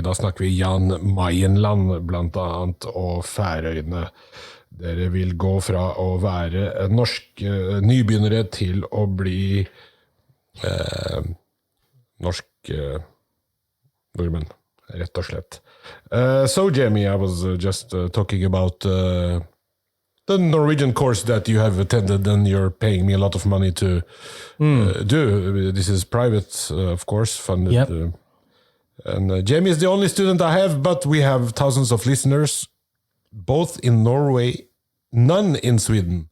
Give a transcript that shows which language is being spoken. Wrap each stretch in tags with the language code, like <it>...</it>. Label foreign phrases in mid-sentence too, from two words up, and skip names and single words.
<no>Da snakker vi Jan Mayenland, blant annet, og Færøyene. Dere vil gå fra å være norsk nybegynnere til å bli norsk nordmenn, rett og slett.</no> <en>So, Jamie, I was just talking about the Norwegian course that you have attended and you're paying me a lot of money to do. This is private, of course, funded. Yep. And Jamie is the only student I have, but we have thousands of listeners, both in Norway, none in Sweden.</en>